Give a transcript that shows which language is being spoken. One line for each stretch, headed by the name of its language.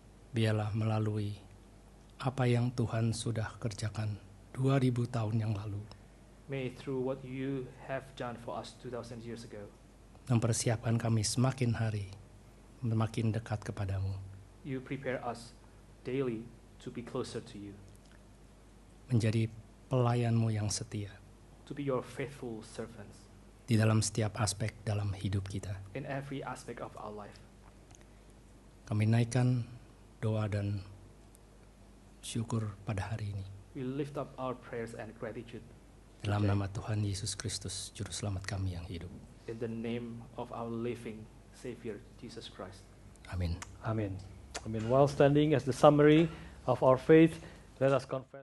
Indonesian: Biarlah melalui apa yang Tuhan sudah kerjakan 2000 tahun yang lalu,
English: May through what you have done for us 2,000 years ago,
Indonesian: mempersiapkan kami semakin hari semakin dekat kepadamu,
English: you prepare us daily to be closer to you,
Indonesian: menjadi pelayan-Mu yang setia
English: to be your faithful servants
Indonesian: di dalam setiap aspek dalam hidup kita.
English: in every aspect of our life.
Indonesian: Kami naikkan doa dan syukur pada hari ini.
English: We lift up our prayers and gratitude
Indonesian: Dalam nama Tuhan Yesus Kristus, Juru Selamat kami yang hidup.
English: in the name of our living Savior, Jesus Christ.
Indonesian: Amin.
English: Amen. Amen. While standing as the summary of our faith, let us confess.